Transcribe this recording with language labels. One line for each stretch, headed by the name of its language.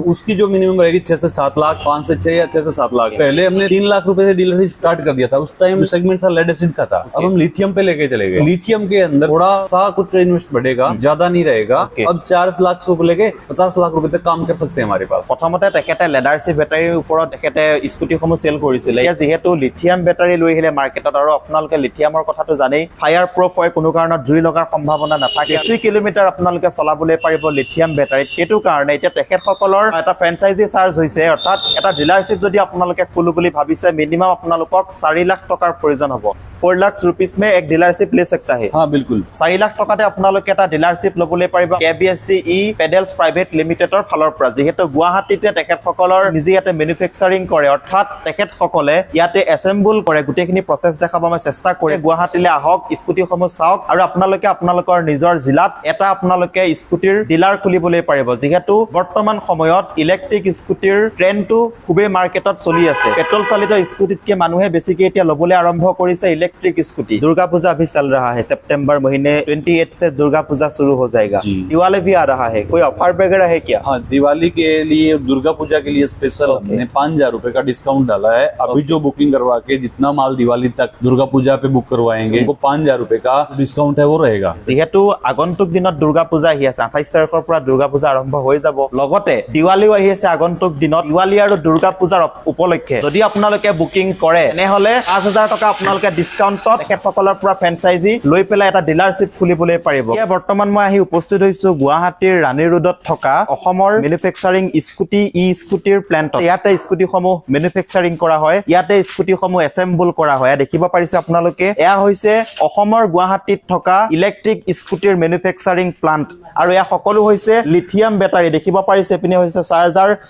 Hindi: उसकी जो मिनिमम रहेगी 6 से 7 लाख 5 से 6 या 6 से 7 लाख पहले हमने 3 लाख रुपए से डीलरशिप स्टार्ट कर दिया था उस टाइम सेगमेंट था लेड एसिड का था अब हम लिथियम पे लेके चले गए लिथियम के अंदर थोड़ा सा कुछ इन्वेस्ट बढ़ेगा ज्यादा नहीं रहेगा अब 4 लाख से लेके 50 लाख रुपए तक काम कर सकते हैं हमारे पास
Assamese: প্ৰথমতে তেখেতে লেডাৰশ্বিপ বেটাৰীৰ ওপৰত তেখেতে স্কুটিসমূহ চেল কৰিছিলে এতিয়া যিহেতু লিথিয়াম বেটাৰী লৈ আহিলে মাৰ্কেটত আৰু আপোনালোকে লিথিয়ামৰ কথাটো জানেই ফায়াৰ প্ৰুফ হয় কোনো কাৰণত জুই লগাৰ সম্ভাৱনা নাথাকে 80 কিলোমিটাৰ আপোনালোকে চলাবলৈ পাৰিব লিথিয়াম বেটাৰীত সেইটো কাৰণে এতিয়া তেখেতসকলৰ এটা ফ্ৰেঞ্চাইজি চাৰ্জ হৈছে অৰ্থাৎ এটা ডিলাৰশ্বিপ যদি আপোনালোকে খুলো বুলি ভাবিছে মিনিমাম আপোনালোকক 4 লাখ টকাৰ প্ৰয়োজন হ'ব
Hindi: 4 लाख रुपीस में एक डीलरशिप ले सकता है हाँ बिल्कुल
Assamese: 4 लाख टकाते আপোনালোকে এটা ডিলাৰশ্বিপ লবলৈ পাৰিব কেবিএছডি ই পেডেলছ প্ৰাইভেট লিমিটেডৰ ফালৰ পৰা যেহেতু গুৱাহাটীতে তেখেতসকলৰ নিজে ইয়াতে মেনুফেকচাৰিং কৰে অৰ্থাৎ তেখেতসকলে ইয়াতে এসেম্বল কৰে গোটেইখিনি প্ৰসেস দেখাব মই চেষ্টা কৰি গুৱাহাটীলৈ আহক স্কুটিসমূহ চাওক আৰু আপোনালোকে আপোনালোকৰ নিজৰ জিলাত এটা আপোনালোকে স্কুটিৰ ডিলাৰ খুলিবলৈ পাৰিব যেহেতু বৰ্তমান সময়ত ইলেক্ট্ৰিক স্কুটিৰ ট্ৰেন্ডটো খুবেই মাৰ্কেটত চলি আছে পেট্ৰল চালিত স্কুটিতকে মানুহে বেছিকৈ এতিয়া লবলৈ আৰম্ভ কৰিছে
Hindi: इलेक्ट्रिक स्कूटी दुर्गा पूजा अभी चल रहा है सितंबर महीने 28 से दुर्गा पूजा शुरू हो जाएगा दिवाली भी आ रहा है कोई ऑफर वगैरह है क्या हाँ दिवाली के लिए दुर्गा पूजा के लिए स्पेशल हमने 5000 रुपए का डिस्काउंट डाला है अभी जो बुकिंग करवा के जितना माल दिवाली तक दुर्गा पूजा पे बुक करवाएंगे उनको 5000 रुपए का डिस्काउंट है वो रहेगा
Assamese: যেহেতু আগন্তুক দিনত দুৰ্গা পূজা আহি আছে 28 তাৰিখৰ পৰা দুৰ্গা পূজা আৰম্ভ হৈ যাব লগতে দিৱালীও আহি আছে আগন্তুক দিনত দিৱালী আৰু দুৰ্গা পূজাৰ উপলক্ষে যদি আপোনালোকে বুকিং কৰে তেনেহলে 5000 টকা আপোনালোকে ডিসকাউন্টত তেখেতসকলৰ পৰা ফ্ৰেঞ্চাইজি লৈ পেলাই এটা ডিলাৰশ্বিপ খুলিবলৈ পাৰিব এতিয়া বৰ্তমান মই আহি উপস্থিত হৈছো গুৱাহাটীৰ ৰাণী ৰোডত থকা অসমৰ মেনুফেকচাৰিং স্কুটি ই স্কুটিৰ প্লান্টত ইয়াতে স্কুটিসমূহ মেনুফেকচাৰিং কৰা হয় ইয়াতে স্কুটিসমূহ এসেম্বল কৰা হয় দেখিব পাৰিছে আপোনালোকে এয়া হৈছে অসমৰ গুৱাহাটীত থকা ইলেক্ট্ৰিক স্কুটিৰ মেনুফেকচাৰিং প্লান্ট আৰু এয়া সকলো হৈছে লিথিয়াম বেটাৰী দেখিব পাৰিছে পিনে হৈছে চাৰ্জাৰ